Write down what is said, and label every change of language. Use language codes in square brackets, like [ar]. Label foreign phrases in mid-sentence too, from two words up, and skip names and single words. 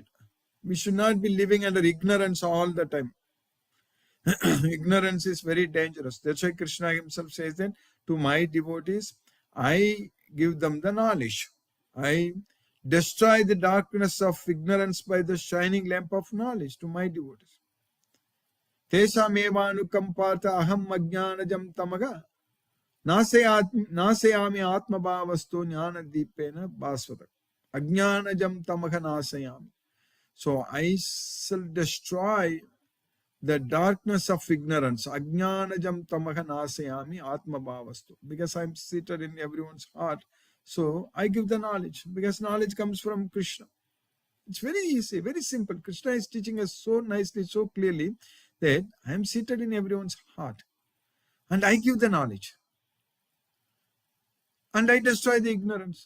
[en] We should not be living under ignorance all the time. Ignorance is very dangerous. That's why Krishna himself says that to my devotees, I give them the knowledge. I destroy the darkness of ignorance by the shining lamp of knowledge to my devotees. [sa] Tesamevanukampata aham ajnanajam tamaga nasayami atmabhavastu jnana deepena bhasvata. Ajnanajam tamaga nasayami. [en] So I shall destroy the darkness of ignorance. [sa] Ajnanajam tamaha nasayami atma bhavastu. [en] Because I'm seated in everyone's heart. So I give the knowledge. Because knowledge comes from Krishna. It's very easy, very simple. Krishna is teaching us so nicely, so clearly that I am seated in everyone's heart. And I give the knowledge. And I destroy the ignorance.